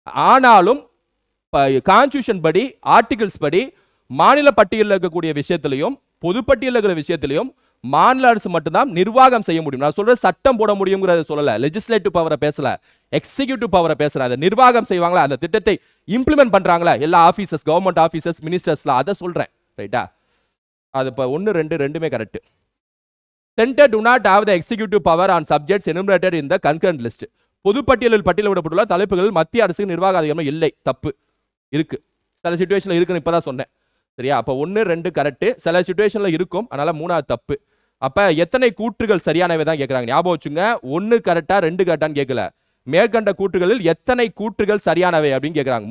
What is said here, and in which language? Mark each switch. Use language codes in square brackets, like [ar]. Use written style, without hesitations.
[ta] ஆனாலும் கான்ஸ்டிடியூஷன் படி ஆர்டிகிள்ஸ் படி மாநில பட்டியலில் இருக்கக்கூடிய விஷயத்திலையும் பொதுப்பட்டியலில் இருக்கிற விஷயத்திலையும் மாநில அரசு மட்டும்தான் நிர்வாகம் செய்ய முடியும். நான் சொல்றது சட்டம் போட முடியுங்கிறத சொல்லல, லெஜிஸ்லேட்டிவ் பவரை பேசல, எக்ஸிக்யூட்டிவ் பவரை பேசுறேன். அதை நிர்வாகம் செய்வாங்களா, அந்த திட்டத்தை இம்ப்ளிமெண்ட் பண்றாங்களா எல்லா ஆபீசர்ஸ், கவர்மெண்ட் ஆபீசர்ஸ், மினிஸ்டர்ஸ்லாம், அதை சொல்றேன். ரைட்டா? அது இப்போ 1 2 ரெண்டுமே correct. [en] Center do not have the executive power on subjects enumerated in the concurrent list. [ta] பொதுப்பட்டியலில் பட்டியலிடப்பட்டுள்ள தலைப்புகளில் மத்திய அரசுக்கு நிர்வாக அதிகாரம் இல்லை. தப்பு. இருக்கு. சில சிச்சுவேஷன்ல இருக்குன்னு இப்பதான் சொன்னேன். சரியா? அப்ப 1 2 கரெக்ட். சில சிச்சுவேஷன்ல இருக்கும், அதனால 3வது தப்பு. அப்ப எத்தனை கூற்றுகள் சரியானவை தான் கேட்கறாங்க. ஞாபகம் வச்சுங்க, 1 கரெக்டா 2 கரெக்டான்னு கேட்கல. மேற்கண்ட கூற்றுகளில் எத்தனை கூற்றுகள் சரியானவை அப்படின்னு கேட்கறாங்க.